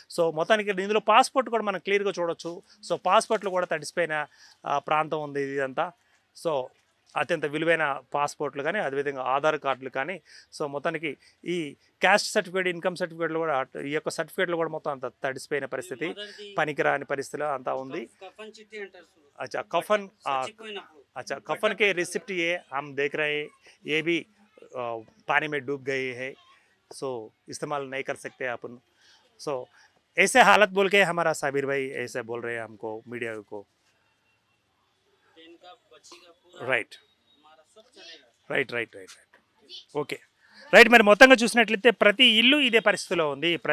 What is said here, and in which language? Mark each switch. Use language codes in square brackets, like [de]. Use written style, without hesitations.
[te] So మొత్తానికి ఇందులో passport కూడా మనం క్లియర్గా చూడొచ్చు. సో పాస్పోర్ట్లు కూడా తడిసిపోయిన ప్రాంతం ఉంది ఇదంతా. సో అత్యంత విలువైన పాస్పోర్ట్లు కానీ, అదేవిధంగా ఆధార్ కార్డులు కానీ, సో మొత్తానికి ఈ క్యాస్ట్ సర్టిఫికేట్, ఇన్కమ్ సర్టిఫికేట్లు కూడా, ఈ యొక్క సర్టిఫికేట్లు కూడా మొత్తం అంత తడిసిపోయిన పరిస్థితి, పనికిరాని పరిస్థితిలో అంతా ఉంది. [hi] अच्छा कफन, अच्छा कफन के रिसिप्ट ये हम देख रहे हैं, ये भी पानी में डूब गए हैं, सो इस्तेमाल नहीं कर सकते अपन. सो ऐसे हालत बोल के हमारा साबिर भाई ऐसे बोल रहे हैं हमको, मीडिया को. [en] Right right right right okay right. [te] మరి మొత్తంగా చూసినట్లయితే ప్రతి ఇల్లు ఇదే పరిస్థితిలో ఉంది.